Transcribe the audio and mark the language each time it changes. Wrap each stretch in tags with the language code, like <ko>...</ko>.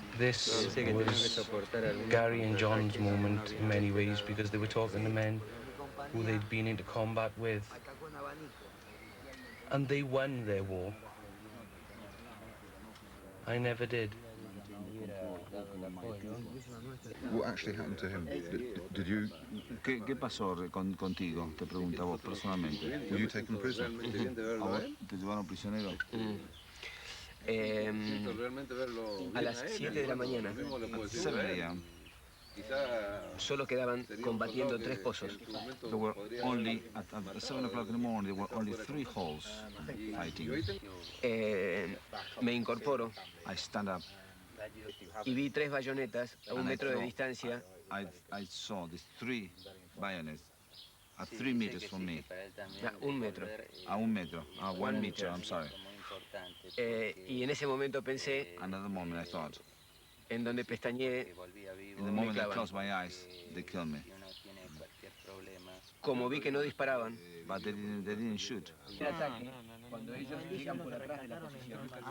<en>this was Gary and John's moment in many ways, because they were talking to men who they'd been into combat with, and they won their war. I never did. What actually happened to him? Did you?</en> <es>¿Qué pasó contigo? Te pregunta vos personalmente.</es> <en>Were you taken prisoner?</en> <es>¿A vos te llevaron prisionero? A las 7 de la mañana.</es> <en>7 a.m.</en> <es>Solo quedaban combatiendo 3 pozos.</es> <en>There were only, at 7 o'clock in the morning, there were only 3 holes fighting.</en> <es>Me incorporo</es> <en>I stand up.</en> <es>y vi 3 bayonetas a 1 metro de distancia.</es> <en>I saw these 3 bayonets at 3 meters from me.</en> <es>A 1 metro. A 1 metro.</es> <en>1 meter, I'm sorry.</en> <es>Y en ese momento pensé,</es> <en>Another moment I thought,</en> <es>en donde pestañeé,</es> <en>in the moment I closed my eyes, they killed me.</en> <es>como vi que no disparaban,</es> <en>But they didn't shoot.</en> <es>cuando ellos llegan por atrás de la posición.</es>